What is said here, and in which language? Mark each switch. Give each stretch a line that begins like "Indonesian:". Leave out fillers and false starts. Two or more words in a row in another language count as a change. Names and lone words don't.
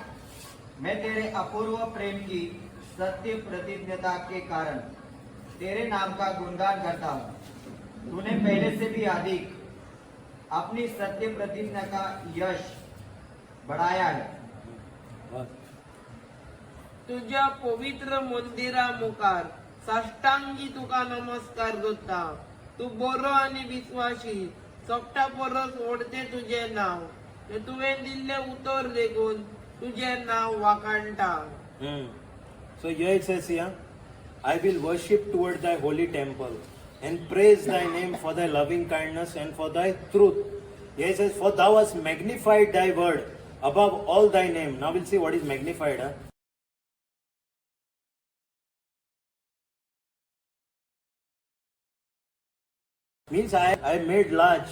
Hindi: मैं तेरे अपूर्व प्रेम की सत्य प्रतिज्ञता के कारण तेरे नाम का गुणगान करता हूँ। तूने पहले से भी अधिक अपनी सत्य प्रतिज्ञा का यश बढ़ाया है।
Konkani: तुझ्या पवित्र मंदिरा मुखार साष्टांगी तुका नमस्कार करता. तू बरो आनी विश्वासी, सोपटा परस ओढते तुझे नाव. तुवें दिल्ले उतर देखून तुझे नाव वाखाणटा.
English: So here it says here, I will worship toward thy holy temple and praise thy name for thy loving kindness and for thy truth. Here it says, for thou hast magnified thy word above all thy name. Now we'll see what is magnified. Huh? Means I made large.